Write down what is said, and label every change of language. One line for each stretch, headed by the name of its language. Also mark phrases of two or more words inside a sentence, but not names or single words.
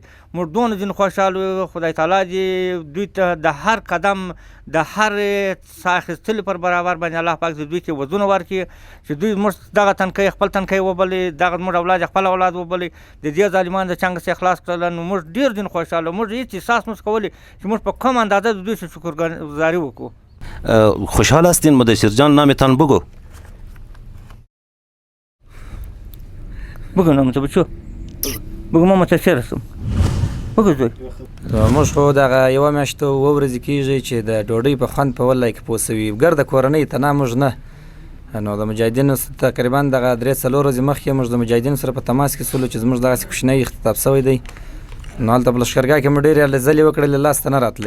Pashto: موږ دونه ځینې خوشحاله یو. خدای تعالی دې دوی ته د هر قدم د هر ساه اخیستلو پر برابر باندې الله پاک دې دوی ته وزونه ورکړي چې دوی زموږ دغه تنکی خپل تنکی وبلي، دغه زموږ اولاد خپل اولاد وبلي، د دې ظالمانو د چنګ څخه خلاص کړل. نو موږ ډېر ځینې خوشحاله، موږ هېڅ احساس نشو کولی چې موږ په کوم اندازه د دوی سره شکرګزاري وکړو.
Persian: خوشحال هستین مدثر جان؟ نامتان بگو. بگو نام تو بچو، بگو ما متشکر هستم، بگو زوی.
Pashto: موږ خو دغه یوه میاشت 2 ورځې کېږي چې د ډوډۍ په خوند په ولای کې پوه سوي، ګرده کورنۍ ته نه موږ نه. نو د مجاهدینو تقریبا دغه 3-4 ورځې مخکې موږ د مجاهدینو سره په تماس کې سولو چې زموږ دغسې کوچنی اختطاف سوی دی. نو هلته په لښکرګاه کې مو ډېرې هلې ځلې وکړلې، لاسته نه راتلی.